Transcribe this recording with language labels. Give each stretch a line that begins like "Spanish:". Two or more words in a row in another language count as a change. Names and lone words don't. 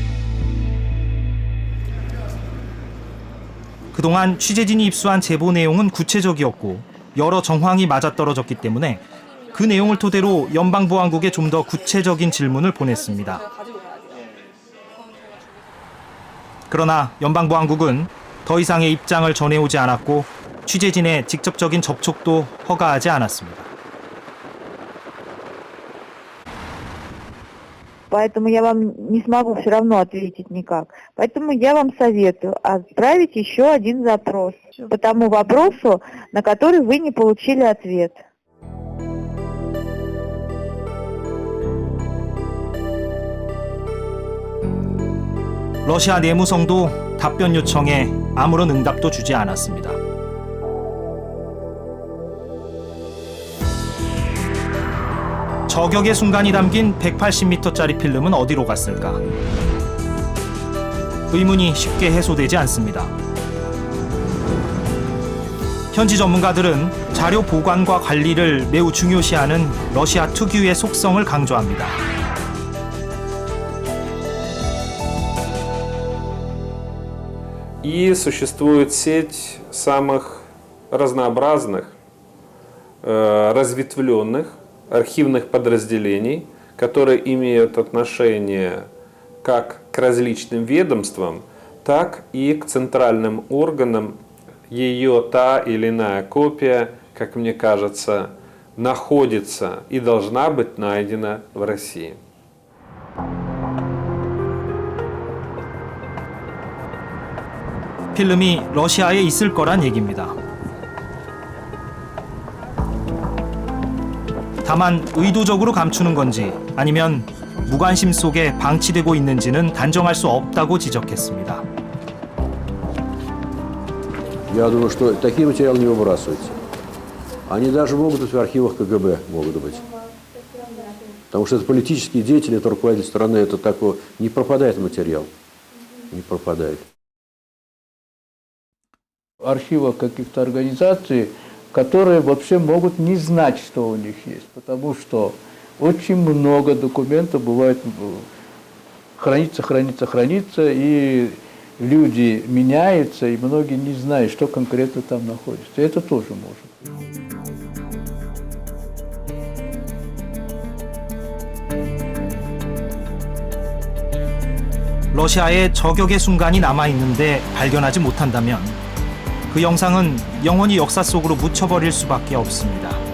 Korean: 그동안 취재진이 입수한 제보 내용은 구체적이었고 여러 정황이 맞아떨어졌기 때문에 그 내용을 토대로 연방보안국에 좀 더 구체적인 질문을 보냈습니다. 그러나 연방보안국은 더 이상의 입장을 전해오지 않았고 취재진의 직접적인 접촉도 허가하지 않았습니다.
Russian: Поэтому я вам не смогу все равно ответить никак. Поэтому я вам советую отправить еще один запрос по тому вопросу, на который вы не получили ответ.
Korean: 러시아 내무성도 답변 요청에 아무런 응답도 주지 않았습니다. 저격의 순간이 담긴 180m짜리 필름은 어디로 갔을까? 의문이 쉽게 해소되지 않습니다. 현지 전문가들은 자료 보관과 관리를 매우 중요시하는 러시아 특유의 속성을 강조합니다.
Russian: И существует сеть самых разнообразных, разветвленных архивных подразделений, которые имеют отношение как к различным ведомствам, так и к центральным органам. Ее та или иная копия, как мне кажется, находится и должна быть найдена в России.
Korean: 필름이 러시아에 있을 거란 얘기입니다. 다만 의도적으로 감추는 건지 아니면 무관심 속에 방치되고 있는지는 단정할 수 없다고 지적했습니다.
Russian: Я думаю, что такие материалы не выбрасываются. Они даже могут быть в архивах КГБ, могут быть. Потому что это политические деятели, это руководитель страны, это такое, не пропадает материал. Не пропадает. Архивов каких-то организаций, которые вообще могут не знать, что у них есть, потому что очень много документов бывает хранится, и люди меняются, и многие не знают, что конкретно там находится. Это тоже может.
Korean: 러시아에 저격의 순간이 남아있는데 발견하지 못한다면 그 영상은 영원히 역사 속으로 묻혀버릴 수밖에 없습니다.